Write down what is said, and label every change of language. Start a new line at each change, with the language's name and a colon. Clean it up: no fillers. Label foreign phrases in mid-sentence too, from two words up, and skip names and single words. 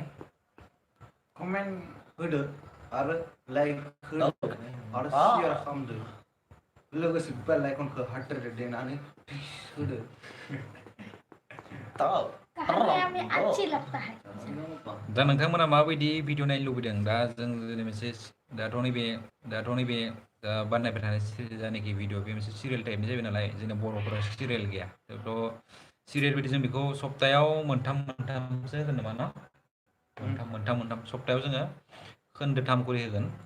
Bodo: Komen होदो आरो लाइक होदो आरो शेयार खालामदो लोगोसे बेल आइकनखौ हाथारदो देनानै होदो
Hindi: कहानी हमें अच्छी लगता है
Bodo: दा नोंथांमोना माबायदि भिडिअ नायनो लुबैदों दा जों मोनसे दाथ' नैबे दा बानायबाय थानाय जायनाखि भिडिअ बे मोनसे सिरियेल टाइपनि जाबाय नालाय जोंना बर'फोरा सिरियेल गैया थ' सिरियेल बायदि जों बेखौ सप्तायाव मोनथामसो होगोन नामा न मोनथाम सप्तायाव जोङो खोन्दोथाम खरि होगोन